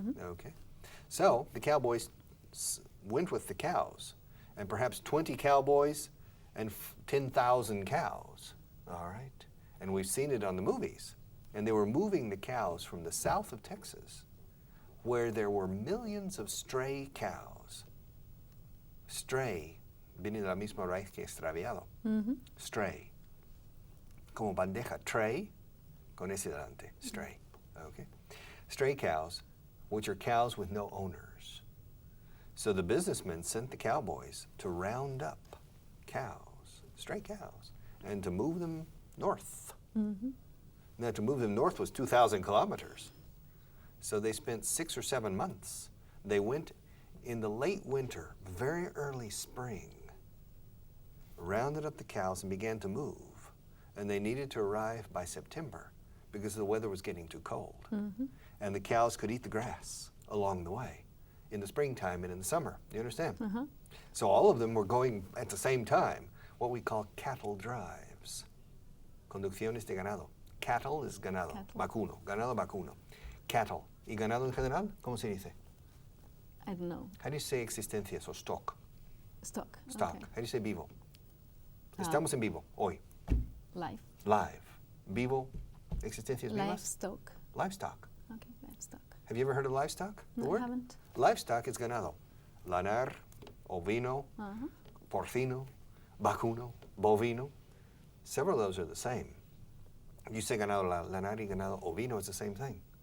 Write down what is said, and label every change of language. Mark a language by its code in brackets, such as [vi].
[en] Okay, so the cowboys went with the cows, and perhaps 20 cowboys and 10,000 cows. All right, and we've seen it on the movies. And they were moving the cows from the south of Texas, where there were millions of stray cows. [es] Stray viene de la misma raíz que extraviado. Stray. Como bandeja, tray, con ese delante, stray. Okay? [en] Stray cows, which are cows with no owners. So the businessmen sent the cowboys to round up cows, stray cows, and to move them north. Now, to move them north was 2,000 kilometers. So they spent 6 or 7 months. They went in the late winter, very early spring, rounded up the cows and began to move. And they needed to arrive by September because the weather was getting too cold. And the cows could eat the grass along the way in the springtime and in the summer. You understand? So all of them were going at the same time, what we call cattle drives. [es] Conducciones de ganado. [en] Cattle is [es] ganado, vacuno, ganado vacuno. Cattle. ¿Y ganado en general? ¿Cómo se dice? [en] I don't know. How do you say existencias or stock? Stock. Stock. Okay. How do you say [es] vivo? Estamos en vivo, hoy. [en] Live. Live. [es] Vivo, existencias vivas? [en] Livestock. Livestock. Okay, livestock. Have you ever heard of livestock? The No, word? I haven't. Livestock is [es] ganado. Lanar, ovino, porcino, vacuno, bovino. [en] Several of those are the same. You say [es] ganado lanar y ganado ovino, [en] it's the same thing.